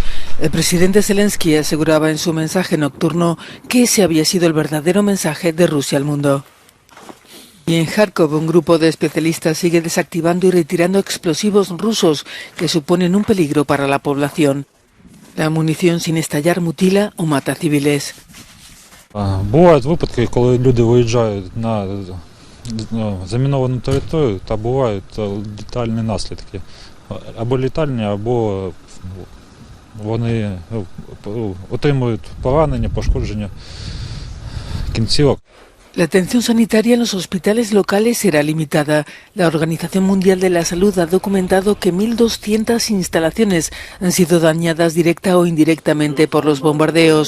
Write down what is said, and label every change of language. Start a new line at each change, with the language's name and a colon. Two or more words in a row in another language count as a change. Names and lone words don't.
Spanish: El presidente Zelensky aseguraba en su mensaje nocturno que ese había sido el verdadero mensaje de Rusia al mundo. Y en Kharkov, un grupo de especialistas sigue desactivando y retirando explosivos rusos que suponen un peligro para la población. La munición sin estallar mutila o mata civiles.
Ukrainian: Бувають випадки, коли люди виїжджають на заміновану територію, та бувають летальні наслідки. Або летальні, або вони отримують поранення, пошкодження кінцівок.
Spanish: La atención sanitaria en los hospitales locales será limitada. La Organización Mundial de la Salud ha documentado que 1.200 instalaciones han sido dañadas directa o indirectamente por los bombardeos.